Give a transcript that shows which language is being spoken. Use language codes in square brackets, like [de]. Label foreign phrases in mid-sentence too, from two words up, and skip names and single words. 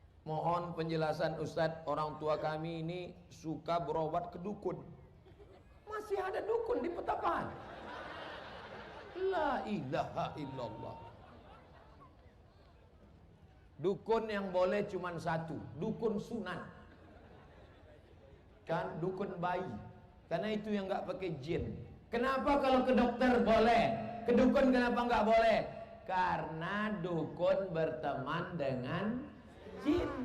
[id] Mohon penjelasan Ustadz, orang tua kami ini suka berobat ke dukun. Masih ada dukun di Petapan? [ar] لا إله إلا الله. [id] Dukun yang boleh cuma satu, dukun sunan. Kan dukun bayi. Karena itu yang nggak pakai jin. Kenapa kalau ke dokter boleh, ke dukun kenapa nggak boleh? Karena dukun berteman dengan jin.